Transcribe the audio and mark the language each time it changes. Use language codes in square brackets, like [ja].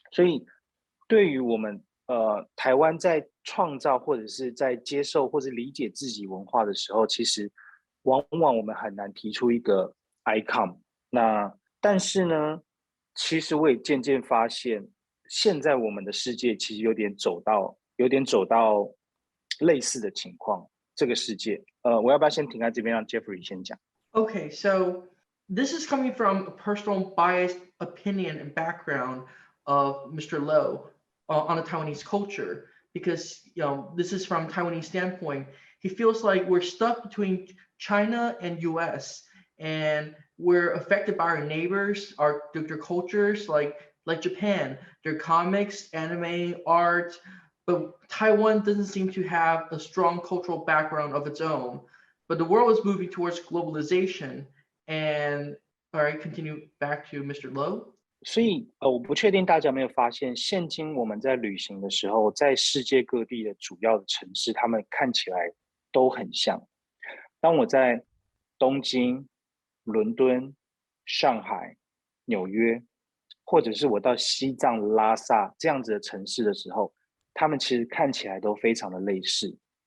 [zh] 所以，对于我们台湾在创造或者是在接受或者理解自己文化的时候，其实往往我们很难提出一个 icon。那但是呢，其实我也渐渐发现，现在我们的世界其实有点走到类似的情况。这个世界，我要不要先停在这边，让 Jeffrey 先讲？ [en] Okay, so this is coming from a personal biased opinion and background of Mr. Lo on the Taiwanese culture, because this is from Taiwanese standpoint. He feels like we're stuck between China and US, and we're affected by our neighbors, their cultures, like Japan, their comics, anime, art, but Taiwan doesn't seem to have a strong cultural background of its own. But the world is moving towards globalization. And all right, continue back to Mr. Lowe. [zh] 所以我不确定大家有没有发现，现今我们在旅行的时候，在世界各地的主要的城市，他们看起来都很像。当我在东京、伦敦、上海、纽约，或者是我到西藏拉萨这样子的城市的时候，他们其实看起来都非常的类似，